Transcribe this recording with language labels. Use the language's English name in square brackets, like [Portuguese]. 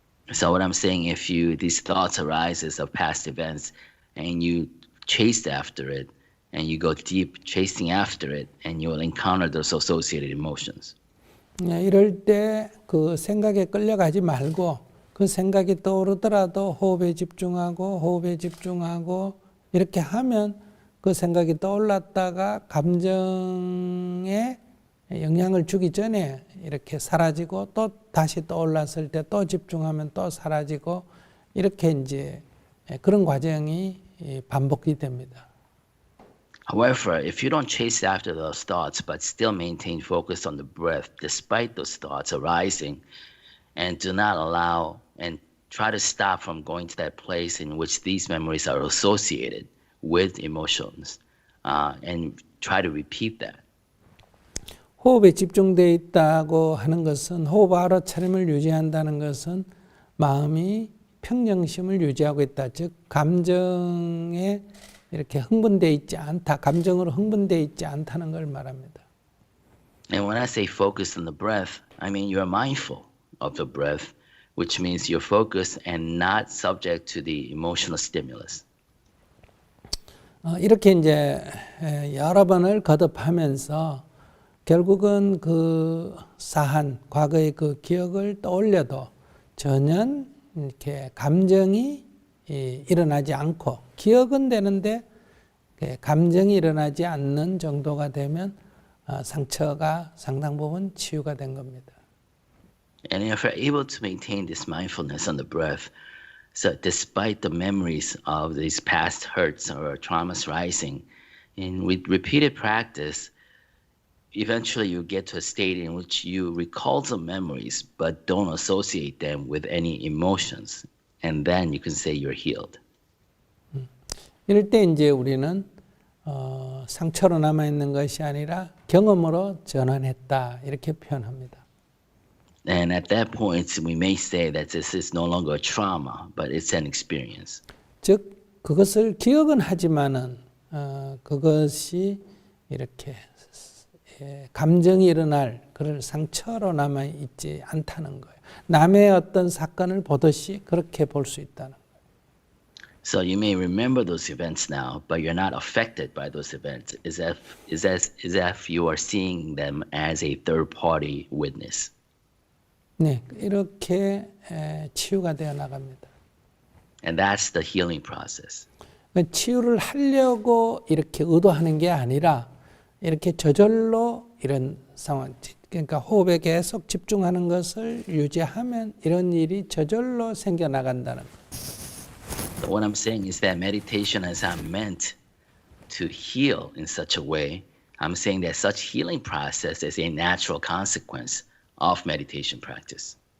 [English] So what I'm saying, if these thoughts arises of past events, and you chase after it, and you go deep chasing after it, and you will encounter those associated emotions. [Korean] 이럴 때 그 생각에 끌려가지 말고 그 생각이 떠오르더라도 호흡에 집중하고 이렇게 하면 그 생각이 떠올랐다가 감정에 영향을 주기 전에 이렇게 사라지고 또 다시 떠올랐을 때 또 집중하면 또 사라지고 이렇게 이제 그런 과정이 반복이 됩니다. [English] However, if you don't chase after those thoughts but still maintain focus on the breath despite those thoughts arising, and do not allow and try to stop from going to that place in which these memories are associated with emotions, and try to repeat that. [Korean] 호흡에 집중되어 있다고 하는 것은 호흡 알아차림을 유지한다는 것은 마음이 평정심을 유지하고 있다. 즉 감정에 이렇게 흥분되어 있지 않다. 감정으로 흥분되어 있지 않다는 걸 말합니다. [English] And when I say focus on the breath, I mean you're mindful of the breath, which means you're focused and not subject to the emotional stimulus. [Korean] 이렇게 이제 여러 번을 거듭하면서 결국은 그 사한 과거의 그 기억을 떠올려도 전혀 이렇게 감정이 일어나지 않고 기억은 되는데 감정이 일어나지 않는 정도가 되면 상처가 상당 부분 치유가 된 겁니다. [English] And if you're able to maintain this mindfulness on the breath, so despite the memories of these past hurts or traumas rising, with repeated practice, eventually you get to a state in which you recall the memories but don't associate them with any emotions. And then you can say you're healed. [Korean] 이럴 때 이제 우리는 상처로 남아있는 것이 아니라 경험으로 전환했다 이렇게 표현합니다. [English] And at that point, we may say that this is no longer a trauma, but it's an experience. [Korean] 즉 그것을 기억은 하지만은 그것이 이렇게 감정이 일어날 그럴 상처로 남아 있지 않다는 거예요. 남의 어떤 사건을 보듯이 그렇게 볼 수 있다는 거예요. [English] So you may remember those events now, but you're not affected by those events. Is if you are seeing them as a third-party witness. [Korean] 네, 이렇게 치유가 되어 나갑니다. [English] And that's the healing process. [Korean] 치유를 하려고 이렇게 의도하는 게 아니라 이렇게 저절로 이런 상황, 그러니까 호흡에 계속 집중하는 것을 유지하면 이런 일이 저절로 생겨나간다는 거예요. [English] What I'm saying is that meditation is not meant to heal in such a way. I'm saying that such healing process is a natural consequence of meditation practice.